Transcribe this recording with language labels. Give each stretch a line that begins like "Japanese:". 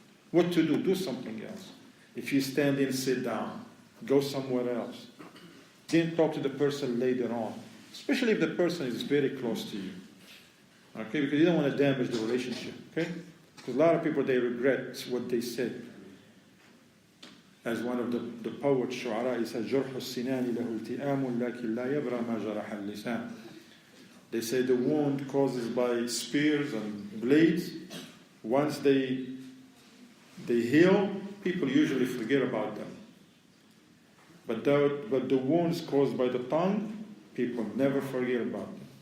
English: What to do? Do something else. If you stand in, sit down. Go somewhere else. Then talk to the person later on. Especially if the person is very close to you. Okay, because you don't want to damage the relationship. Okay? Because a lot of people, they regret what they said. As one of the poets, Shu'ara, he says,
Arabic: جُرْحُ السِّنَانِ لَهُ الْتِئَامٌ لَكِنْ لَا يَبْرَى مَا جَرَحَ اللِّسَانِ.
English: They say the wound caused by spears and blades, once they heal, people usually forget about them. But the wounds caused by the tongue, people never forget about them.